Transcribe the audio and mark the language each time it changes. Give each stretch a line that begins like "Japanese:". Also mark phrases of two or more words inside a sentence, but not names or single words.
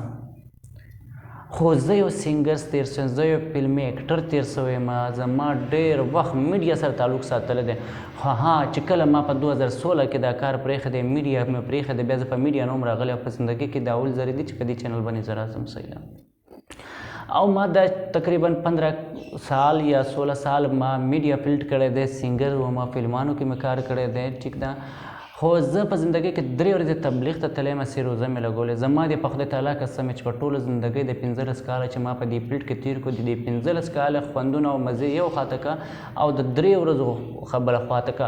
Pashto: خو زه یو سینګر تېر شوی، زه یو فلمي اکټر تېر شوی یم، زما ډېر وخت میډیا سره تعلق ساتلی دی. خو چې کله ما په 2016 کې دا کار پرېښی دی، میډیا مې پرېښی دی، بیا زه په میډیا نه وم راغلی او په زندګۍ کې دا اول ځل دی چې په دې چینل باندې زه راځم. صحیح ده. او ما دا تقریبا 15 سال یا 16 سال ما میډیا فیلډ کړی دی، سینګر وم، فلمانو کې مې کار کړی دی. ټیک ده. خو زه په زندګۍ کې 3 ورځې تبلیغ ته تللی یم،
Persian: سې روزه
Pashto: مې لګولې. زما د په خدای تعالی قسم چې په ټوله زندګۍ د 15 کاله چې ما په دې فیلډ کې تېر کړو، د دې 15 کاله خوندونه او مزې یو خواته که او د 3 ورځو خبره خواته که.